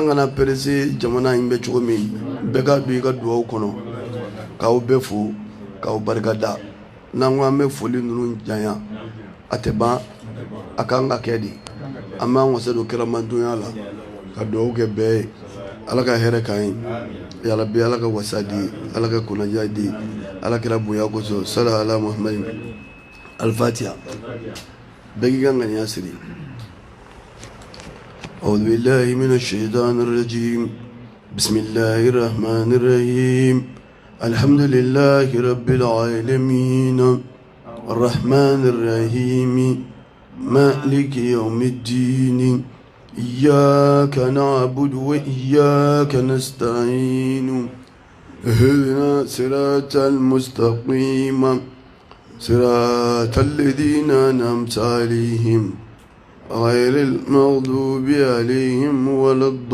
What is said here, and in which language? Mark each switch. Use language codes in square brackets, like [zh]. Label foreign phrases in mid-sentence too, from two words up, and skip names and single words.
[bm] kana perese jamana in bɛ cogo min bɛɛ ka don i ka dugawu kɔnɔ k'aw bɛɛ fo k'aw barika da n'an ko an bɛ foli ninnu janya a tɛ ban a kan ka kɛ de an b'an wasa don kɛramantonya la ka dugawu kɛ bɛɛ ye ala ka hɛrɛ k'an ye yarabi ala ka wasa di ala ka kunnadiya di ala kɛra bonya kosɔn [ar] صلى على محمد [bm] alfatiha bɛɛ k'i ka ŋaniya siri [ar] أعوذ بالله من الشيطان الرجيم بسم الله الرحمن الرحيم الحمد لله رب العالمين الرحمن الرحيم مالك يوم الدين إياك نعبد وإياك نستعين اهدنا صراط المستقيم صراط الذين أنعمت عليهم غير المغضوب عليهم ولا